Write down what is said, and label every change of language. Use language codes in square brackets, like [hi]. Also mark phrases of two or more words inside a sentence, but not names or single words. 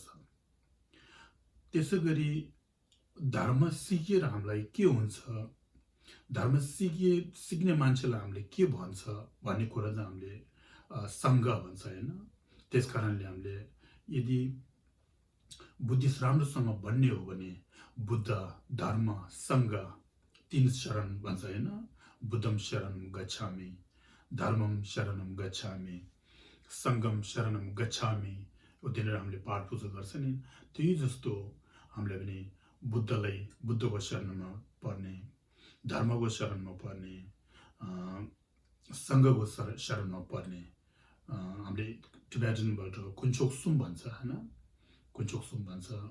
[ne] त्यसैगरी धर्म सिकेर हामीलाई के हुन्छ, धर्म सिक्ने मान्छेलाई हामीले के भन्छ भन्ने कुरा चाहिँ हामीले सङ्घ भन्छ हैन। त्यसकारणले हामीले यदि बुद्धिस्ट राम्रोसँग भन्ने हो भने बुद्ध, धर्म, सङ्घ तीन शरण भन्छ हैन। [pi] बुद्धम शरणम गच्छामि, धर्मम शरणम गच्छामि, सङ्घम शरणम गच्छामि। [ne] उतिनेर हामीले पाठ पूजा गर्छ नि, त्यही जस्तो हामीले पनि बुद्धको शरणमा पर्ने, धर्मको शरणमा पर्ने, सङ्घको शरणमा पर्ने। हामीले टिबेटनबाट कुञ्चोकसुम भन्छ हैन, कुञ्चोकसुम भन्छ।